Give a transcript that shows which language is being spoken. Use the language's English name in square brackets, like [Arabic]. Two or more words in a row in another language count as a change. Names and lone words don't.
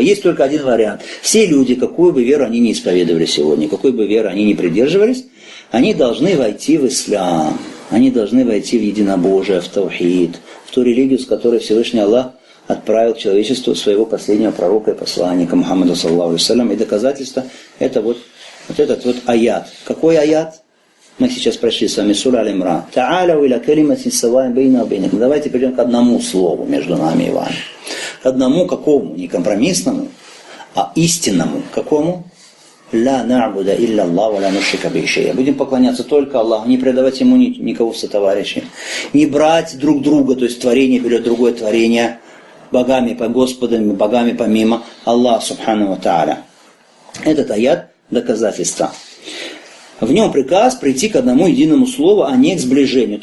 [Russian] Есть только один вариант. Все люди, какую бы веру они не исповедовали сегодня, какой бы веру они не придерживались, они должны войти в ислам. Они должны войти в единобожие, в таухид, в ту религию, с которой Всевышний Аллах отправил к человечеству своего последнего пророка и посланника Мухаммада [Arabic] صلى الله عليه وسلم. [Russian] И доказательство это вот этот вот аят. Какой аят? Мы сейчас прошли с вами сура Аль-Имран. [Arabic] تعالوا إلى كلمة سواء بين وبينكم. [Russian] Давайте перейдем к одному слову между нами и вами. К одному какому? Не компромиссному, а истинному. [Arabic] Какому? لا نعبد إلا الله ولا نشرك به شيئا. [Russian] Будем поклоняться только Аллаху, не предавать Ему никого в сотоварищи. Не брать друг друга, то есть творение берет другое творение, богами, господами, богами помимо Аллаха [Arabic] سبحانه وتعالى. [Russian] Этот аят доказательство. В нем приказ прийти к одному единому слову, а не к сближению.